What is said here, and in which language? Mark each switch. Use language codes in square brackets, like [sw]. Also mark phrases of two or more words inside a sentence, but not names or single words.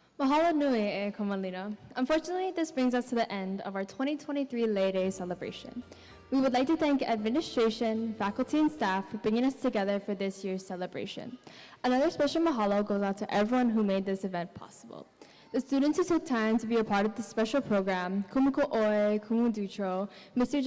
[haw] Mahalo nui e Komalina. [en] Unfortunately, this brings us to the end of our 2023 Lay Day celebration. We would like to thank administration, faculty, and staff for bringing us together for this year's celebration. Another special mahalo goes out to everyone who made this event possible. The students who took time to be a part of this special program, Kumuko Oe, Kumu Dutro, Mr.